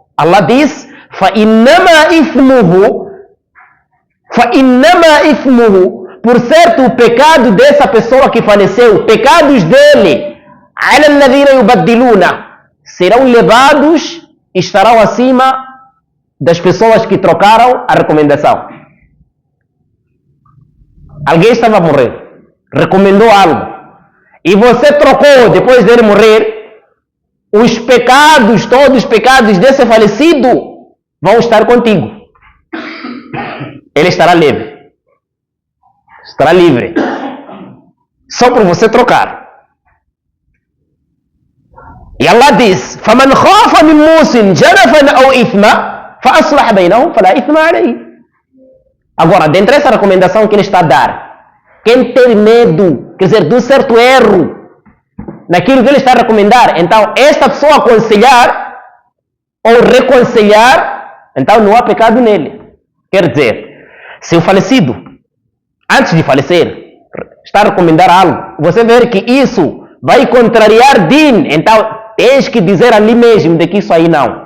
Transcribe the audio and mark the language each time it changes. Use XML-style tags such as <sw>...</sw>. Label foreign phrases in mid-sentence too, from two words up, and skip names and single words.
<pt>Allah diz:</pt> <ar>فَإِنَّمَا إِثْمُهُ,</ar> <pt>por certo o pecado dessa pessoa que faleceu, pecados dele,</pt> <ar>عَلَى الَّذِينَ يُبَدِّلُونَ,</ar> <pt>serão levados e estarão acima das pessoas que trocaram a recomendação. Alguém estava a morrer, recomendou algo, e você trocou depois dele morrer, os pecados, todos os pecados desse falecido vão estar contigo. Ele estará livre. Só por você trocar. E Allah diz:</pt> <ar>فَمَنْ خَافَ مِنْ مُوسٍ جَنَفًا أَوْ إِثْمًا فَأَصْلَحَ بَيْنَهُمْ فَلَا إِثْمَ عَلَيْهِ.</ar> <pt>Agora, dentro dessa recomendação que ele está a dar, quem tem medo, quer dizer, de um certo erro naquilo que ele está a recomendar, então esta pessoa aconselhar ou reconciliar, então não há pecado nele. Quer dizer, se o falecido, antes de falecer, está a recomendar algo, você vê que isso vai contrariar din, então tens que dizer ali mesmo de que isso aí não.</pt>